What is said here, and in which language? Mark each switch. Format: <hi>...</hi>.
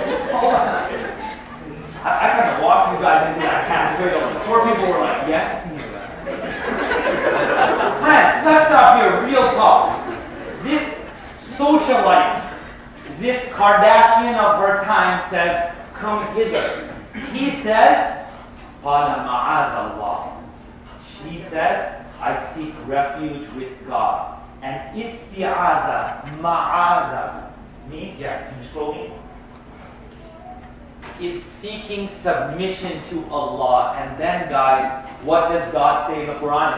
<en>Hold on. I kind of walked you guys into that category. The 4 people were like, yes. Friends, let's stop here. Real talk. This socialite, this Kardashian of her time says, come hither.</en> <ar>He says, قَالَ مَعَاذَ اللَّهِ.</ar> <en>She says, I seek refuge with God. And isti'adha, ma'adha, means, can you scroll me? Is seeking submission to Allah. And then, guys, what does God say in the Quran?</en>